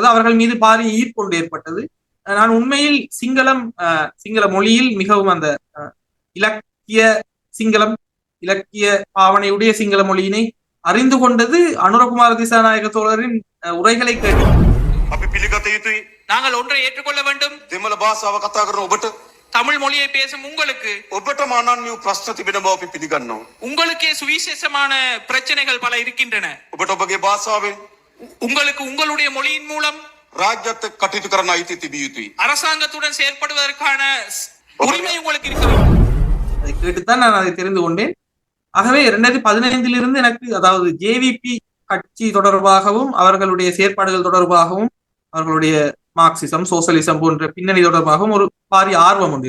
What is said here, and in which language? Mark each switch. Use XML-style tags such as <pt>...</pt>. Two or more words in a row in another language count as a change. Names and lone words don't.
<ta>அவர்கள் மீது பாரிய ஈர்ப்பு ஒன்று ஏற்பட்டது. நான் உண்மையில் சிங்கள மொழியில் மிகவும் அந்த இலக்கிய பாவனையுடைய சிங்கள மொழியினை அறிந்து கொண்டது அனுரகுமார திசாநாயக்க தோழரின் உரைகளை கேட்டு. நாங்கள் ஒன்றை ஏற்றுக்கொள்ள வேண்டும்.</ta> <si>දෙමළ භාෂාව කතා කරන ඔබට</si> <ta>தமிழ் மொழியை பேசும் உங்களுக்கு</ta> <si>ඔබට මානන්‍ය ප්‍රශ්න තිබෙන බව අපි පිළිගන්නවා.</si> <ta>உங்களுக்கே சுவிசேஷமான பிரச்சனைகள் பல இருக்கின்றன.</ta> <si>ඔබට ඔබගේ භාෂාවෙන්</si> <ta>உங்களுக்கு உங்களுடைய மொழியின் மூலம்</ta> <si>රාජ්‍යත් එක්ක කටයුතු කරන්න අයිතිය තිබිය යුතුයි.</si> <ta>அரசாங்கத்துடன் செயற்படுவதற்கான உரிமை உங்களுக்கு இருக்க வேண்டும். அதை கேட்டுத்தான் நான் அதை தெரிந்து கொண்டேன். ஆகவே 2015 எனக்கு அதாவது ஜேவிபி கட்சி தொடர்பாகவும் அவர்களுடைய செயற்பாடுகள் தொடர்பாகவும் அவர்களுடைய மார்க்சிசம் சோசலிசம் போன்ற பின்னணி தொடர்பாகவும் ஒரு பாரிய ஆர்வம் உண்டு.</ta>